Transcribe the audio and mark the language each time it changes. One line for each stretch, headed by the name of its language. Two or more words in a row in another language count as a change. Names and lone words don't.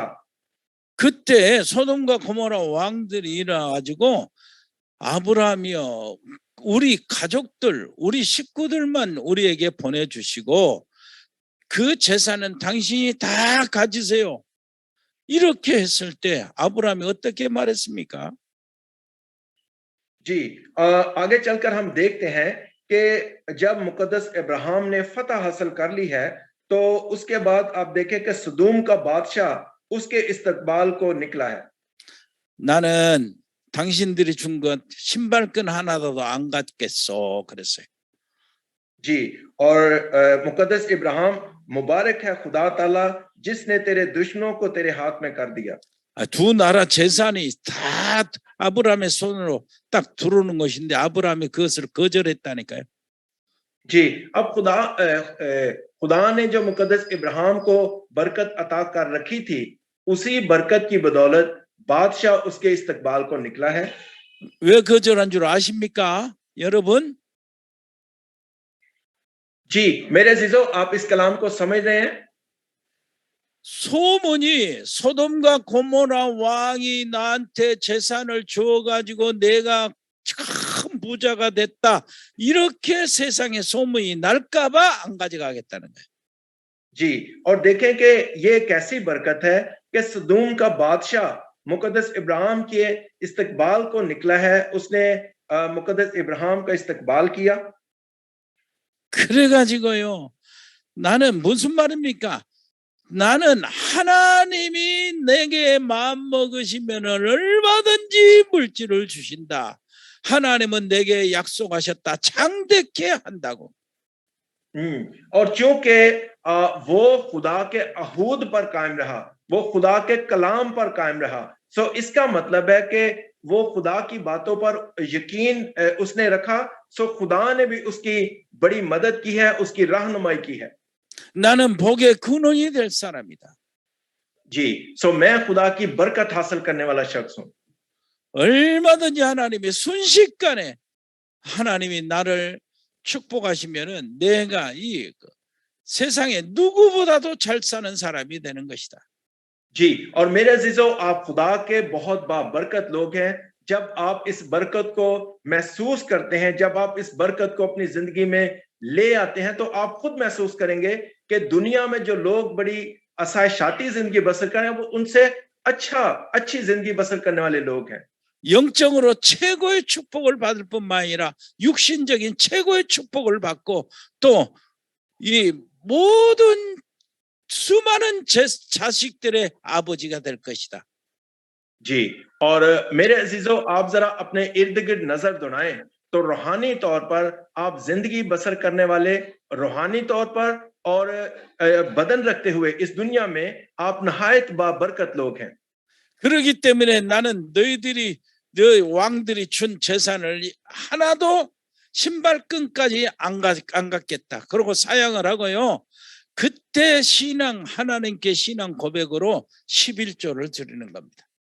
Korean: 그때 소돔과 고모라 왕들이 일어나가지고 아브라함이여 우리 가족들 우리 식구들만 우리에게 보내주시고 그 재산은 당신이 다 가지세요. 이렇게 했을 때 아브라함이 어떻게 말했습니까?
Urdu: جی، آگے چل کر ہم دیکھتے ہیں کہ جب مقدس ابراہیم نے فتح حاصل کر لی ہے تو اس کے بعد آپ دیکھیں کہ سدوم کا بادشاہ اس کے استقبال کو نکلا ہے.
Korean: 나는 당신들이 준 것 신발끈 하나도 안 갖겠어 그랬어요.
Urdu: جی، اور مقدس ابراہیم مبارک ہے خدا تعالیٰ جس نے تیرے دشمنوں کو تیرے ہاتھ میں کر دیا.
Korean: 두 나라 재산이 다 아브라함의 손으로 딱 들어오는 것인데 아브라함이 그것을 거절했다니까요.
Urdu: جی، اب خدا نے جو مقدس ابراہیم کو برکت عطا کر رکھی تھی اسی برکت کی بدولت بادشاہ اس کے استقبال کو نکلا ہے.
Korean: 왜 거절한 줄 아십니까, 여러분?
Urdu: جی، میرے عزیزوں آپ اس کلام کو سمجھ رہے ہیں?
Korean: 소문이 소돔과 고모라 왕이 나한테 재산을 주어가지고 내가 큰 부자가 됐다 이렇게 세상에 소문이 날까봐 안 가져가겠다는 거예요.
Urdu: جی، اور دیکھیں کہ یہ ایک ایسی برکت ہے کہ سدوم کا بادشاہ مقدس ابراہیم کے استقبال کو نکلا ہے. اس نے مقدس ابراہیم کا استقبال کیا.
Korean: 그래가지고요 나는 무슨 말입니까? 나는 하나님이 내게 마음 먹으시면 얼마든지 물질을 주신다. 하나님은 내게 약속하셨다. 장대케 한다고.
Urdu: اور چونکہ وہ خدا کے عہود پر قائم رہا، وہ خدا کے کلام پر قائم رہا، سو اس کا مطلب ہے کہ وہ خدا کی باتوں پر یقین اس نے رکھا، سو خدا نے بھی اس کی بڑی مدد کی ہے، اس کی رہنمائی کی ہے.
Korean: 나는 복의 근원이 될 사람이다.
Urdu: جی، سو میں خدا کی برکت حاصل کرنے والا شخص ہوں.
Korean: 얼마든지 하나님이 순식간에 하나님이 나를 축복하시면은 내가 이 세상에 누구보다도 잘 사는 사람이 되는 것이다.
Urdu: جی، اور میرے عزیزوں، آپ خدا کے بہت بابرکت لوگ ہیں. جب آپ اس برکت کو محسوس کرتے ہیں، جب آپ اس برکت کو اپنی زندگی میں لے آتے ہیں، تو آپ خود محسوس کریں گے کہ دنیا میں جو لوگ بڑی آسائشاتی زندگی بسر کر رہے ہیں، وہ ان سے اچھی زندگی بسر کرنے والے لوگ ہیں.
Korean: 영적으로 최고의 축복을 받을 뿐만 아니라 육신적인 최고의 축복을 받고 또 이 모든 수많은 자식들의 아버지가 될 것이다.
Urdu: جی، اور میرے عزیزوں، آپ ذرا اپنے ارد گرد نظر دوڑائیں تو روحانی طور پر آپ زندگی بسر کرنے والے، روحانی طور پر اور بدن رکھتے ہوئے اس دنیا میں آپ نہایت بابرکت لوگ ہیں.
Korean: 그렇기 때문에 나는 너희 왕들이 준 재산을 하나도 신발끈까지 안 갖겠다. 그러고 사양을 하고요. 그때 하나님께 신앙 고백으로 11조를 드리는 겁니다.